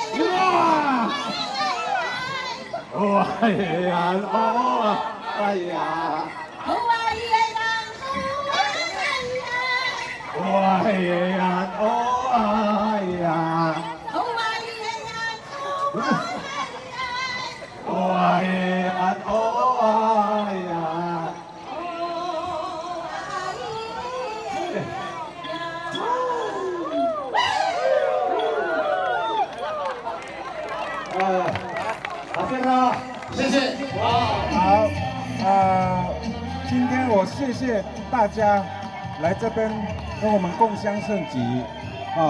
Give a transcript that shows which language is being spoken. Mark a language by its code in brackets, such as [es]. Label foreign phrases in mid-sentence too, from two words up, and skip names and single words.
[zh] ยันโอ้ยันโอ้ยยัน โอ้ยันโอ้ยันโอ้ยันโอ้ยัน 好，先生，谢谢。好，今天我谢谢大家来这边跟我们共襄盛举啊！